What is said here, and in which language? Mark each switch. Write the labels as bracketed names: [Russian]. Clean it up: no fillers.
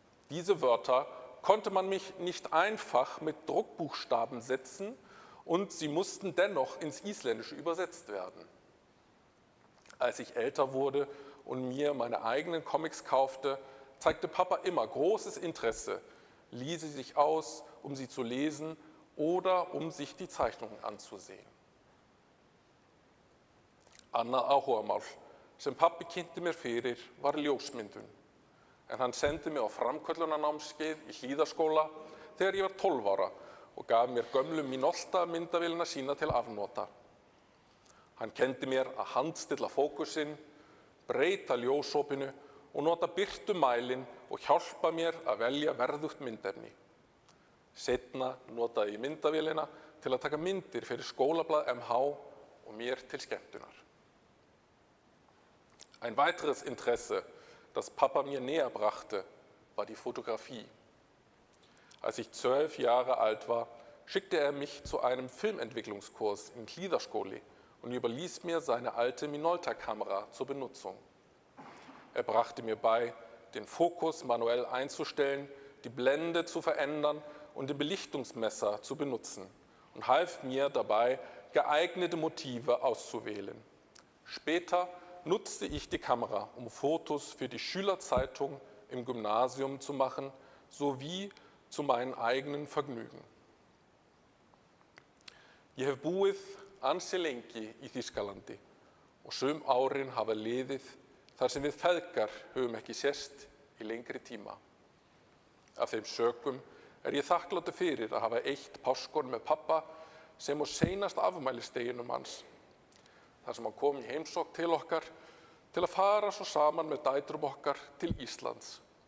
[German] Diese Wörter konnte man mich nicht einfach mit Druckbuchstaben setzen und sie mussten dennoch ins Isländische übersetzt werden. Als ich älter wurde und mir meine eigenen Comics kaufte, zeigte Papa immer großes Interesse, lieh sie sich aus, um sie zu lesen oder um sich die Zeichnungen anzusehen. [Icelandic] Annað áhugamál sem pabbi kynnti mér fyrir var ljósmyndun, en hann sendi mig á framköllunarnámskeið í Hlíðaskóla þegar ég var 12 ára og gaf mér gömlu Minolta myndavélina sína til afnota. Hann kenndi mér að handstilla fókusinn, breyta ljósopinu og nota birtumælinn og hjálpa mér að velja verðugt myndefni. Seinna notaði ég myndavélina til að taka myndir fyrir skólablað MH og mér til skemmtunar. [German] Ein weiteres Interesse, das Papa mir näher brachte, war die Fotografie. Als ich 12 Jahre alt war, schickte er mich zu einem Filmentwicklungskurs in Hlíðaskóli und überließ mir seine alte Minolta-Kamera zur Benutzung. Er brachte mir bei, den Fokus manuell einzustellen, die Blende zu verändern und den Belichtungsmesser zu benutzen und half mir dabei, geeignete Motive auszuwählen. Später nutzte ich die Kamera, um Fotos für die Schülerzeitung im Gymnasium zu machen, sowie zu meinen eigenen Vergnügen. [Icelandic] Ég hef búið ansi lengi í Þýskalandi og sum árin hafa liðið þar sem við feðgar höfum ekki sést í lengri tíma. Af þeim sökum ég þakklátur fyrir að hafa eitt páskon með pappa sem á seinasta afmælisdeginum hans, þar sem hann kom í heimsókn til okkar til að fara svo saman með dætrum okkar til Íslands.